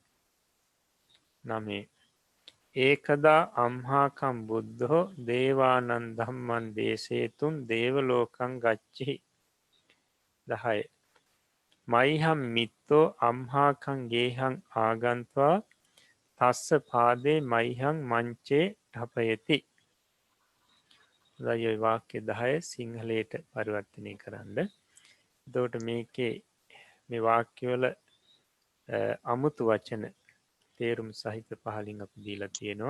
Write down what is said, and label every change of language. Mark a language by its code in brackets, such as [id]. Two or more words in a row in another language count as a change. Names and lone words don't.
[pi] 9. ඒකදා අම්හාකම් බුද්ධෝ දේවානං ධම්මං දේශේතුන් දේවලෝකං ගච්ඡි. 10. මයිහම් මිත්තෝ අම්හාකං ගේහං ආගන්ත්වා තස්ස පාදේ මයිහං මංචේ ඨපයති. [si] දැන් වාක්‍ය 10 සිංහලයට පරිවර්තනය කරන්න. එතකොට මේකේ මේ වාක්‍යවල අමුතු වචන තේරුම් සහිත පහලින් අපි දීලා තියෙනවා.